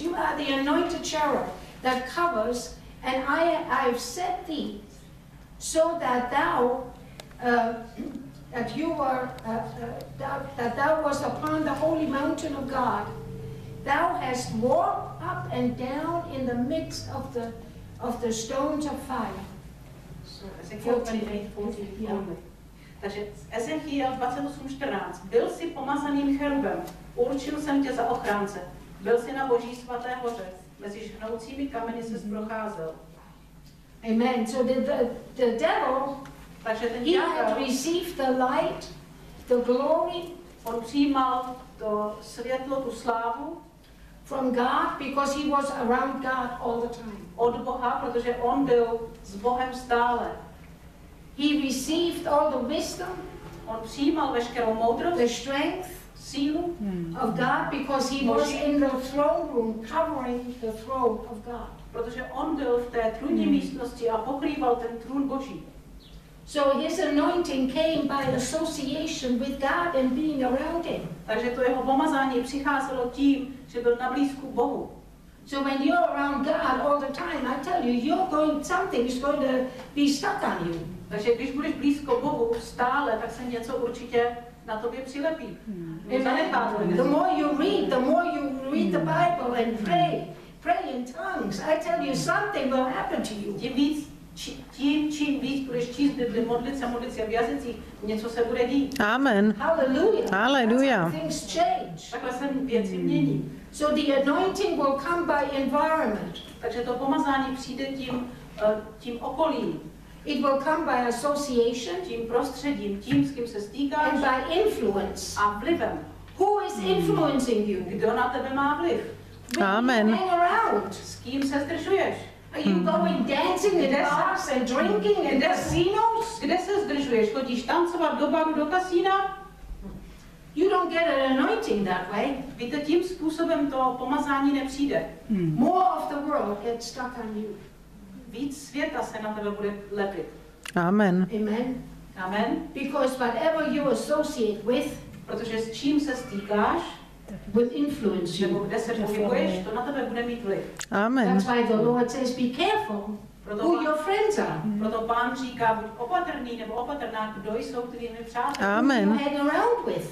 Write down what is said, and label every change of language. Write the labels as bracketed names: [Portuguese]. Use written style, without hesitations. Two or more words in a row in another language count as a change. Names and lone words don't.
[English] You are the anointed cherub that covers, and I've set thee, so that thou that thou wast upon the holy mountain of God. Thou hast walked up and down in the midst of the stones of fire." Ezekiel 28:14. [Czech] Takže Ezekiel 28:14. Byl jsi pomazaným cherubem, určil jsem tě za ochránce. Byl jsi na boží svaté hoře, mezi žhnoucími kameny ses procházel. [English] Amen. So the devil, [Czech] Takže ten [English] he had [Czech] ďábel, [English] received the light, the glory [Czech] on přijímal to světlo, tu slávu [English] from God because he was around God all the time. [Czech] od Boha, protože on byl s Bohem stále. [English] He received all the wisdom, [Czech] On přijímal veškerou moudrost, [English] the strength [Czech] sílu [English] of God because he was in the throne room covering the throne of God. [Czech] protože on byl v té trůnní místnosti a pokrýval ten trůn boží. [English] So his anointing came by association with God and being around him. [Czech] Takže to jeho pomazání přicházelo tím, že byl na blízku Bohu. [English] So when you're around God all the time, I tell you, something is going to be stuck on you. [Czech] Takže když budeš blízko Bohu stále, tak se něco určitě na tobě přilepí. [English] The more you read the Bible and pray in tongues, I tell you, something will happen to you. [Czech] Čím víc budeš číst Bibli, modlit se v jazycích, něco se bude dít. [English] Amen. Hallelujah. Hallelujah. That's how things change. [Czech] Takhle se věci mění. [English] So the anointing will come by environment. [Czech] Takže to pomazání přijde tím okolím, [English] It will come by association [Czech] tím prostředím, tím, s kým se stýkáš [English] and by influence. [Czech] a vlivem. [English] Who is influencing you? [Czech] Kdo na tebe má vliv? [English] Amen. You hang around. [Czech] S kým se zdržuješ? [English] Are you going dancing in bars and drinking in casinos? [Czech] Kde se zdržuješ? Chodíš tancovat do baru, do kasína? [English] You don't get an anointing that way. [Czech] Víte, tím způsobem to pomazání nepřijde. [English] More of the world gets stuck on you. [Czech] Víc světa se na tebe bude lepit. [English] Amen. Amen. Amen. Because whatever you associate with [Czech] Protože s čím se stýkáš, [English] will influence [Czech] nebo [English] you. [Czech] kde se pohybuješ, to na tebe bude mít vliv. [English] Amen. That's why the Lord says, be careful who your friends are. [Czech] Proto Pán říká, buď opatrný nebo opatrná, kdo jsou tvými přáteli. [English] Amen. You hang around with.